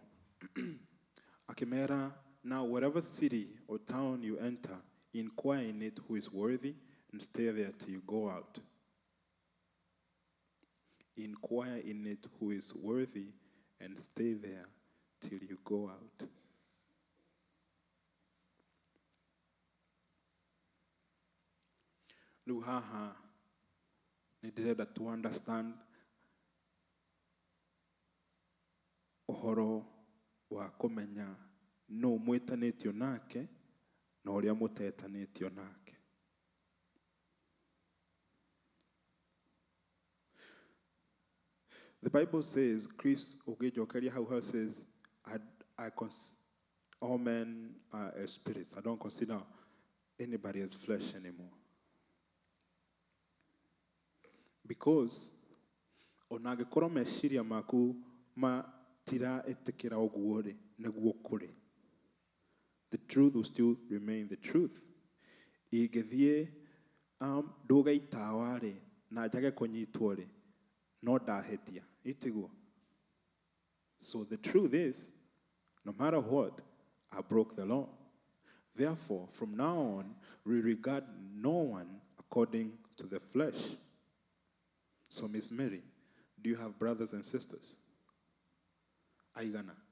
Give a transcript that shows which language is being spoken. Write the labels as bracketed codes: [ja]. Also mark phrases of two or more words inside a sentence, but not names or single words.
[ki] Akĩmera, [en] now whatever city or town you enter, inquire in it who is worthy and stay there till you go out. Inquire in it who is worthy and stay there till you go out. [ki] Rĩu haha nĩ ndĩrenda [en] to understand [ki] ũhoro wa kũmenya no mwĩtanĩtio nake na ũrĩa mũtetanĩtio nake. [en] The Bible says, Chris Ogejokeria how says, all men are spirits. I don't consider anybody as flesh anymore. [ki] Because onagĩkorwo meciria maku matira etĩkĩra ũguo rĩ, nĩguo kũrĩ. [en] The truth will still remain the truth. [ki] Ingĩthiĩ ndũga itawa rĩ, na njage kũnyitwo rĩ, no ndahĩtia. Itiguo. [en] So the truth is, no matter what, I broke the law. Therefore, from now on, we regard no one according to the flesh. So, Miss Mary, do you have brothers and sisters? [ki] Aigana.